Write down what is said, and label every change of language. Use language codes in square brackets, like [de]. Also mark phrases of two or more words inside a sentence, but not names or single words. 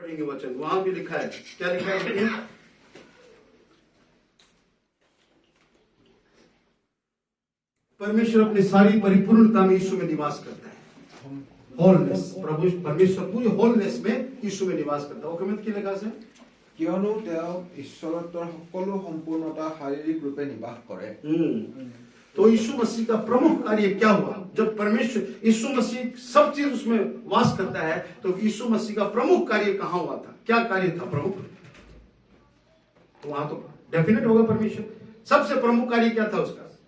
[hi] पढ़ेंगे वचन, वहां भी लिखा है, क्या लिखा है? परमेश्वर अपनी सारी परिपूर्णता में यीशु में निवास करता है। होलनेस, प्रभु परमेश्वर पूरी होलनेस में यीशु में निवास करता है। ओकमेत की लिखा है, [as] কিয়নো তেওঁ ঈশ্বৰত্বৰ সকলো সম্পূৰ্ণতা শাৰীৰিক ৰূপে নিবাস কৰে। [hi] तो यीशु मसीह का प्रमुख कार्य क्या हुआ? जब परमेश्वर यीशु मसीह सब चीज उसमें वास करता है, तो यीशु मसीह का प्रमुख कार्य कहां हुआ था? क्या कार्य था प्रमुख? तो वहां तो डेफिनेट होगा परमेश्वर। सबसे प्रमुख कार्य क्या था उसका?